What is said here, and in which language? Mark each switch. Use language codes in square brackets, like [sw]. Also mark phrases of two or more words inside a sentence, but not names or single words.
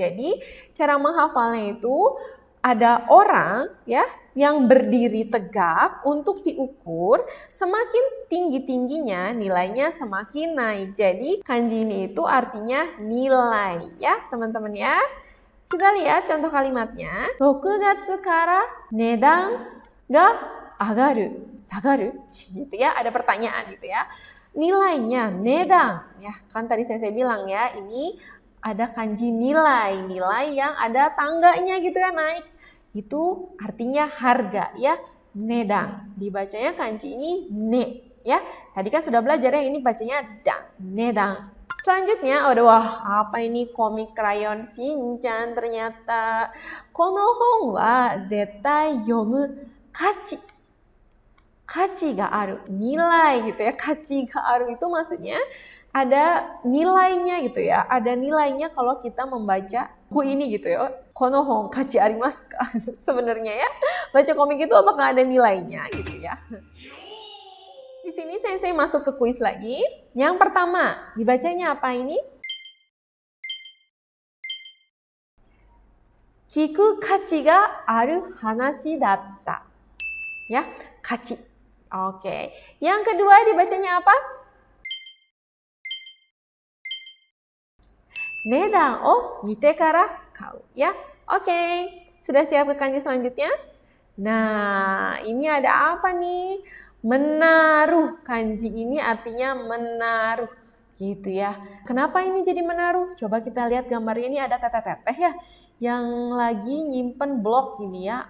[id] Jadi cara menghafalnya itu ada orang ya yang berdiri tegak untuk diukur, semakin tinggi-tingginya nilainya semakin naik. Jadi kanji ini itu artinya nilai ya teman-teman ya. Kita lihat contoh kalimatnya. [ja] 6 月から値段が上がる, [id] sagaru gitu ya. Ada pertanyaan gitu ya. Nilainya nedang ya, kan tadi saya bilang ya, ini ada kanji nilai, nilai yang ada tangganya gitu ya, naik. Itu artinya harga ya, nedang. Dibacanya kanji ini ne ya. Tadi kan sudah belajar ya, ini bacanya dang, nedang. Selanjutnya, wah apa ini komik krayon Shinchan ternyata. [ja] この本は絶対読む価値. 価値がある, [id] nilai gitu ya. [ja] 価値がある [id] itu maksudnya ada nilainya gitu ya. Ada nilainya kalau kita membaca buku ini gitu ya. [ja] この本価値ありますか? [id] Sebenarnya ya, baca komik itu apakah ada nilainya gitu ya. Di sini Sensei masuk ke kuis lagi. Yang pertama, dibacanya apa ini? [ja] 聞く価値がある話だった. [id] Ya, kachi. Oke. Yang kedua dibacanya apa? [ja] 値段を見てから買う. [id] Ya, oke. Sudah siap ke kanji selanjutnya? Nah, ini ada apa nih? Menaruh. Kanji ini artinya menaruh gitu ya. Kenapa ini jadi menaruh? Coba kita lihat gambarnya, ini ada teteh-teteh ya yang lagi nyimpen blok ini ya.